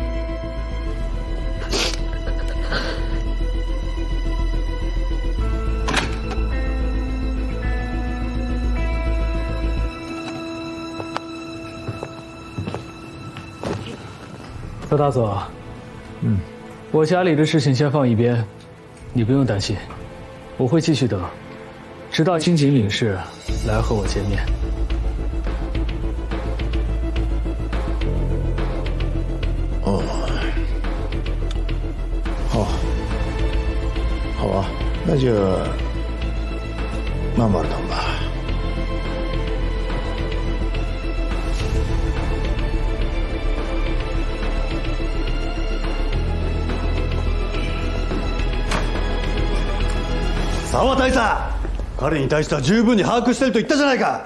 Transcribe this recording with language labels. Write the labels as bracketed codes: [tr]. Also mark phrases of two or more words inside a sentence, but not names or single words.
[zh] 周大佐，我家里的事情先放一边，你不用担心，我会继续等，直到金井领事来和我见面。哦，好啊，那就慢慢等吧。 [ja] 沢大佐、彼に対しては十分に把握してると言ったじゃないか。